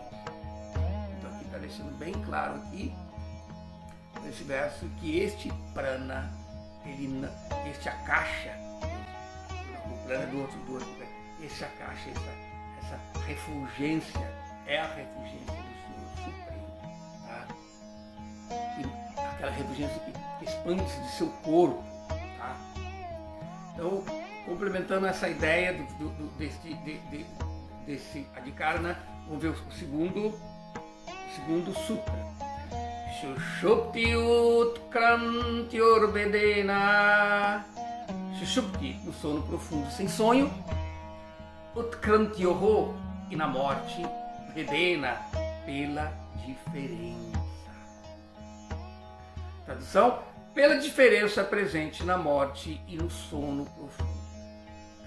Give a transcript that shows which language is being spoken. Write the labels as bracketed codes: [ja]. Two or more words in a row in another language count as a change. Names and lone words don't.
[pt] Então aqui está deixando bem claro aqui, nesse verso, que este prana, este Akasha, o prana do outro, esse Akasha, essa refulgência, é a refulgência do Senhor Supremo, tá? E aquela refulgência que expande-se de seu corpo, tá? Então, complementando essa ideia desse Adhikarana, Vamos ver o segundo sutra. [sa] Shushupti utkranti vedena. [pt] Shushupti, no sono profundo sem sonho. Utkranti e na morte. Vedena, pela diferença. Tradução: pela diferença presente na morte e no sono profundo. Tá?